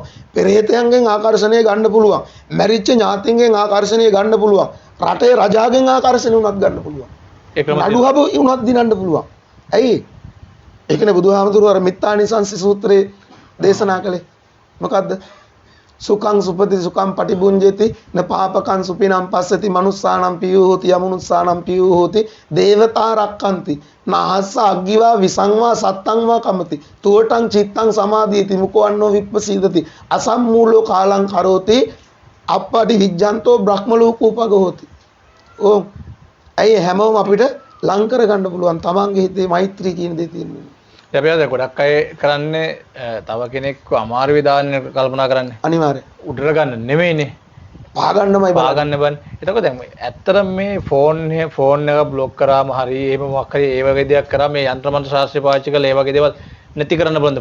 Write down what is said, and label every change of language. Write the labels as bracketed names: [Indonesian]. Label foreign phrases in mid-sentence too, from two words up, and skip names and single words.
[Sinhala] පෙරේතයන්ගෙන් ආකර්ෂණය ගන්න පුළුවන්. මැරිච්ච ඥාතින්ගෙන් ආකර්ෂණය ගන්න පුළුවන්. රටේ රජාගෙන් ආකර්ෂණය උනත් ගන්න පුළුවන්. නඩුහබ උනත් දිනන්න පුළුවන්. ඇයි? ඒකනේ බුදුහාමුදුරුවෝ අර මිත්තානිසංස සූත්‍රයේ දේශනා කළේ. මොකද්ද? [Pali] සුඛං සුපති සුඛං පටිබුඤ්ජති න පාපකං සුපිනම් පස්සති මනුස්සානම් පියෝ හෝති යමනුස්සානම් පියෝ හෝති දේවතා රක්칸ති නාහස්ස අග්ගිවා විසංවා සත්තංවා කමති තුවටං චිත්තං සමාධියති මුකවන්නෝ විප්පසීදති අසම්මූලෝ කාලං කරෝති අප්පටි විජ්ජන්තෝ බ්‍රහ්ම ලෝකෝපග හෝති. [Sinhala] ඕ ඇයි හැමෝම අපිට ලං කර ගන්න පුළුවන් තමන්ගේ හිතේ මෛත්‍රී කියන දේ තියෙනවා. අපි අද ගොඩක් අය කරන්නේ තව කෙනෙක්ව අමාරු විදාන්න කල්පනා කරන්නේ. අනිවාර්යයෙන්. උඩර ගන්න නෙමෙයිනේ. පාගන්නමයි පාගන්න බන්නේ. එතකොට දැන් ඇත්තටම මේ ෆෝන් එක බ්ලොක් කරාම හරි එහෙම මොකක් හරි ඒ වගේ දෙයක් කරා මේ යන්ත්‍ර මන්ත්‍ර ශාස්ත්‍රය පාවිච්චි කරලා ඒ වගේ දේවල් නැති කරන්න බලන්න.